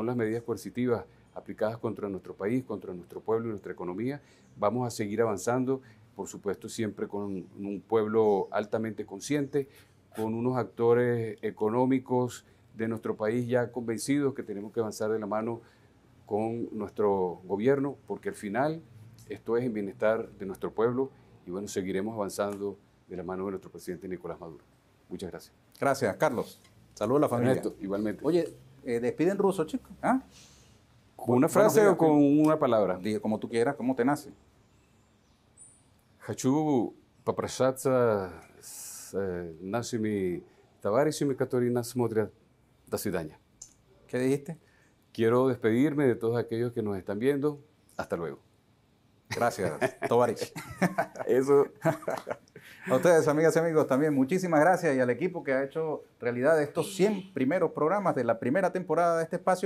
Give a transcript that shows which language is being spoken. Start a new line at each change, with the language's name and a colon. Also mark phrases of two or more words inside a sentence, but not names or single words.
Spanish: las medidas coercitivas aplicadas contra nuestro país, contra nuestro pueblo y nuestra economía, vamos a seguir avanzando, por supuesto siempre con un pueblo altamente consciente, con unos actores económicos de nuestro país ya convencidos que tenemos que avanzar de la mano con nuestro gobierno, porque al final esto es en bienestar de nuestro pueblo y bueno, seguiremos avanzando de la mano de nuestro presidente Nicolás Maduro. Muchas gracias. Gracias, Carlos. Saludos a la familia. Ernesto, igualmente. Oye, despide en ruso, chicos. ¿Ah? ¿Con una frase o con una palabra? Diga como tú quieras, como te nace.
Russian: Хочу попрощаться с нашими товарищами, которые нас смотрят. До свидания.
Spanish: ¿Qué dijiste? Quiero despedirme de todos aquellos que nos están viendo. Hasta luego. Gracias, Tovarich. Eso. A ustedes, amigas y amigos, también muchísimas gracias y al equipo que ha hecho realidad estos 100 primeros programas de la primera temporada de este espacio.